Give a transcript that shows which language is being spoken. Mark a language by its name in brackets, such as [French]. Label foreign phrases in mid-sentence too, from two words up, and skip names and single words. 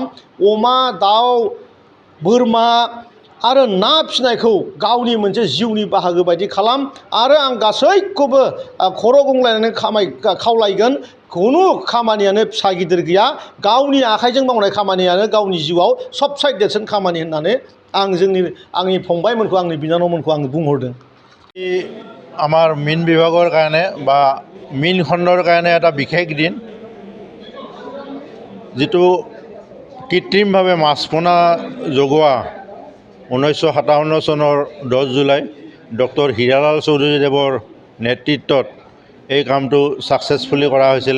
[Bodo] अमा, दाउ, बोरमा आरो ना फिनायखौ गावनि मोनसे जिउनि बाहागो बायदि खालाम। आरो आं गासैखौबो खर' गंग्लायनानै खावलायगोन खुनु खामानियानो फिसा गिदिर गैया। गावनि आखाइजों मावनाय खामानियानो गावनि जिउआव सबसे देरसिन खामानि होननानै आं आंनि फंबायमोनखौ आंनि बिनानावमोनखौ आं बुंहरदों। [Assamese] আমাৰ মীন বিভাগৰ কাৰণে বা মীন খণ্ডৰ কাৰণে এটা বিশেষ দিন, যিটো কৃত্ৰিমভাৱে মাছ পোনা জগোৱা 1957 চনৰ 10 জুলাই ডক্টৰ হিৰালাল চৌধুৰীদেৱৰ নেতৃত্বত এই কামটো ছাকচেছফুলি কৰা হৈছিলে।